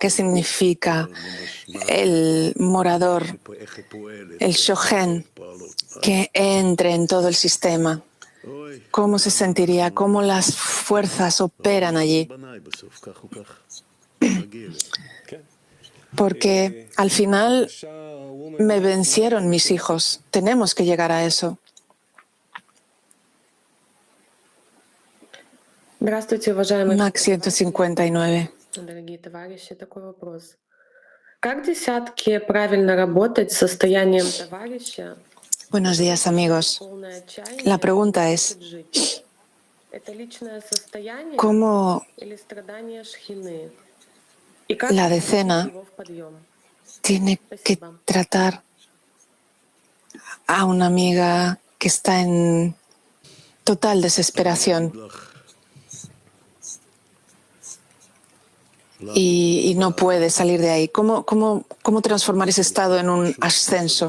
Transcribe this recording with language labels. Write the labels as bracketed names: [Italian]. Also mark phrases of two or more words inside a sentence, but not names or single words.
[Spanish] ¿Qué significa el morador, el shohen, que entre en todo el sistema? ¿Cómo se sentiría? ¿Cómo las fuerzas operan allí? Porque al final me vencieron mis hijos. Tenemos que llegar a eso. [Russian] Здравствуйте, уважаемые Max 159. дорогие товарищи. Такой вопрос. Как десятки правильно работать с состоянием товарища? [Spanish] Buenos días, amigos. [Russian] Полное отчаяние, [Spanish] La pregunta es, [Russian] жить. Это личное состояние [Spanish] ¿cómo [Russian] или страдание шхины? И как [Spanish] la [Russian] привести [Spanish] decena [Russian] его в подъем? [Spanish] tiene que tratar a una amiga que está en total desesperación y no puede salir de ahí? ¿Cómo transformar ese estado en un ascenso?